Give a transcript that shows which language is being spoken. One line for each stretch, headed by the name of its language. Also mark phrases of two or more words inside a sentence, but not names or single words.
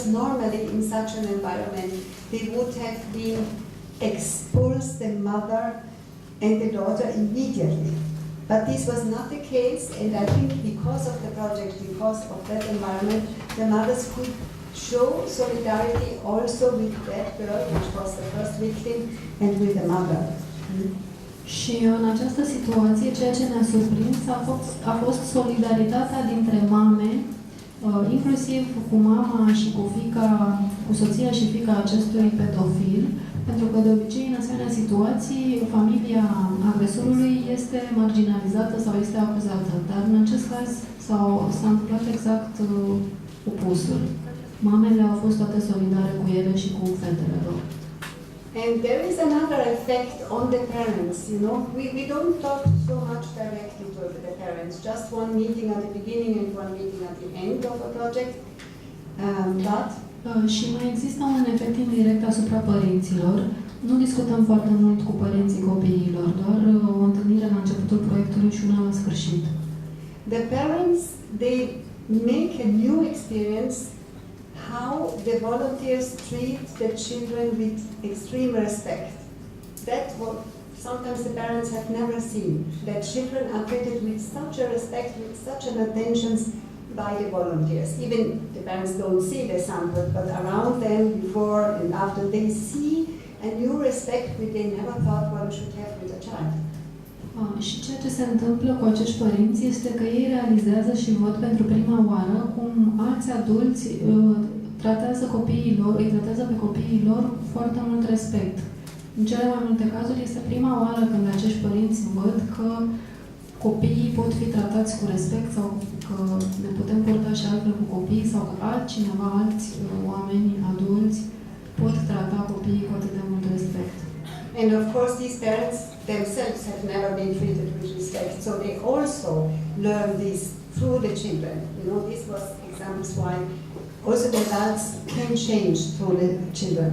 English: Normally in such an environment, they would have been expulsed the mother and the daughter immediately. But this was not the case, and I think because of the project, because of that environment, the mothers could show solidarity also with that girl, which was the first victim, and with the mother.
Romanian: Și în această situație, ceea ce ne-a surprins a fost solidaritatea dintre mame, inclusiv cu mama și cu fiica, cu soția și fiica acestui pedofil, pentru că de obicei în asemenea situații familia agresorului este marginalizată sau este acuzată, dar în acest caz s-a întâmplat exact opusul. Mamele au fost toate solidare cu ele și cu fetele lor.
English: And there is another effect on the parents, We don't talk so much directly to the parents, just one meeting at the beginning and one meeting at the end of a project.
Romanian: Și mai există un efect indirect asupra părinților. Nu discutăm foarte mult cu părinții copiilor, doar o întâlnire la începutul proiectului și una la sfârșit.
English: The parents, they make a new experience how the volunteers treat the children with extreme respect. that what sometimes the parents have never seen. That children are treated with such a respect, with such an attention by the volunteers. Even the parents don't see the sample, but around them, before and after, they see a new respect which they never thought one should have with a child.
Romanian: Și ceea ce se întâmplă cu acești părinți este că ei realizează și văd pentru prima oară cum alți adulți tratează copiilor, îi tratează pe copiii lor cu foarte mult respect. În cele mai multe cazuri este prima oară când acești părinți văd că copiii pot fi tratați cu respect sau că ne putem purta și altfel cu copiii sau că altcineva, alți oameni adulți pot trata copiii cu atât de mult respect.
English: And of course these parents themselves have never been treated with respect, so they also learn this through the children. You know, this was examples why also the adults can change through the children.